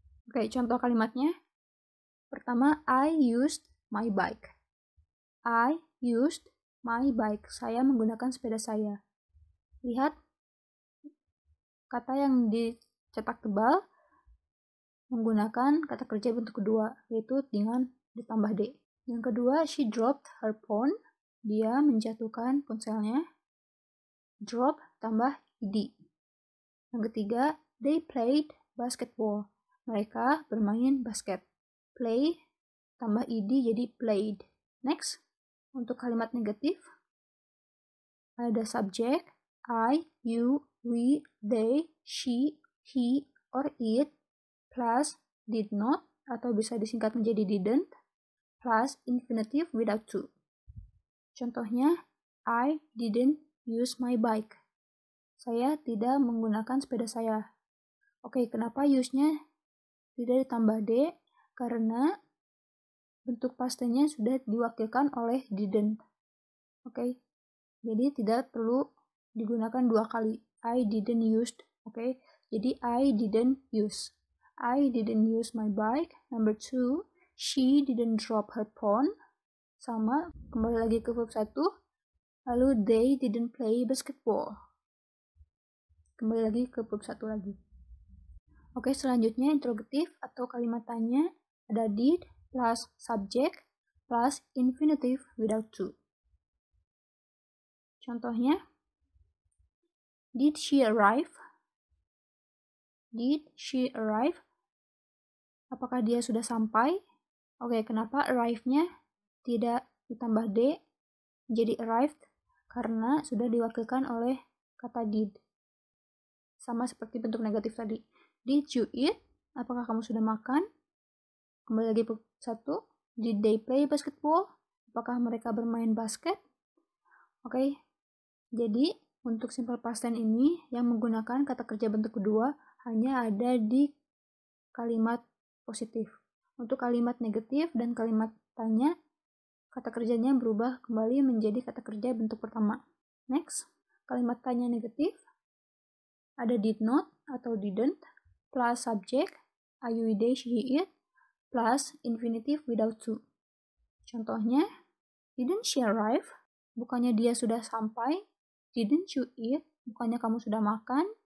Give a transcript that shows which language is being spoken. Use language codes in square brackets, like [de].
[id] Oke, contoh kalimatnya. Pertama, [en] I used my bike. I used my bike. [id] Saya menggunakan sepeda saya. Lihat, kata yang dicetak tebal menggunakan kata kerja bentuk kedua, yaitu dengan ditambah d. Yang kedua, [en] she dropped her phone. [id] Dia menjatuhkan ponselnya. Drop tambah ed. Yang ketiga, [en] they played basketball. [id] Mereka bermain basket. Play tambah ed jadi played. [en] Next, [id] untuk kalimat negatif, ada subjek, [en] I, you, we, they, she, he, or it, plus did not, [id] atau bisa disingkat menjadi [en] didn't, plus infinitive without to. Contohnya, I didn't use my bike. [id] Saya tidak menggunakan sepeda saya. Oke, kenapa use-nya tidak ditambah d? Karena bentuk pastenya sudah diwakilkan oleh didn't. Oke, jadi tidak perlu digunakan dua kali. [en] I didn't use. [id] Oke, jadi [en] I didn't use. I didn't use my bike. Number 2, she didn't drop her phone. [id] Sama, kembali lagi ke verb 1. [en] Lalu they didn't play basketball. [id] Kembali lagi ke verb 1 lagi. Oke, selanjutnya interrogatif atau kalimat tanya. [en] Ada did plus subject plus infinitive without to. Contohnya, did she arrive? Did she arrive? [id] Apakah dia sudah sampai? Oke, kenapa arrive-nya tidak ditambah d menjadi arrived? Karena sudah diwakilkan oleh kata did. Sama seperti bentuk negatif tadi. [en] Did you eat? [id] Apakah kamu sudah makan? Kembali lagi ke 1. [en] Did they play basketball? [id] Apakah mereka bermain basket? Oke, jadi untuk simple past tense ini yang menggunakan kata kerja bentuk kedua hanya ada di kalimat positif. Untuk kalimat negatif dan kalimat tanya, kata kerjanya berubah kembali menjadi kata kerja bentuk pertama. [en] Next, [id] kalimat tanya negatif, ada [en] did not atau didn't, plus subject, I, you, they, she, he, it, plus infinitive without to. Contohnya, didn't she arrive? [id] Bukannya dia sudah sampai. [en] Didn't you eat? [id] Bukannya kamu sudah makan.